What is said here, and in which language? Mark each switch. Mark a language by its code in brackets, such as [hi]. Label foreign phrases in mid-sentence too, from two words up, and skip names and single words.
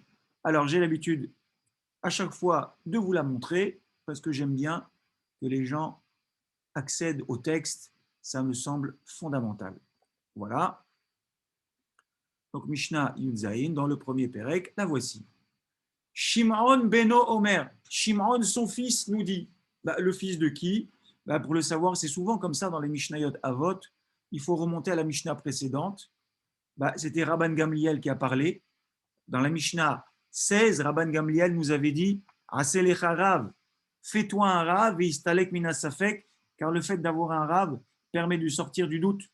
[fr] Alors j'ai l'habitude à chaque fois de vous la montrer parce que j'aime bien que les gens accèdent au texte, ça me semble fondamental. Voilà. Donc [he] משנה י"ז, [fr] dans le premier Pérec, la voici. [he] שמעון בנו אומר. [fr] Shimon, son fils, nous dit. Le fils de qui? Pour le savoir, c'est souvent comme ça dans les Mishnayot Avot. Il faut remonter à la Mishnah précédente. C'était Rabban Gamliel qui a parlé. Dans la Mishnah 16, Rabban Gamliel nous avait dit [he] עשה לך רב, [fr] fais-toi un Rav et [he] והסתלק מן הספק, [fr] car le fait d'avoir un Rav permet de sortir du doute.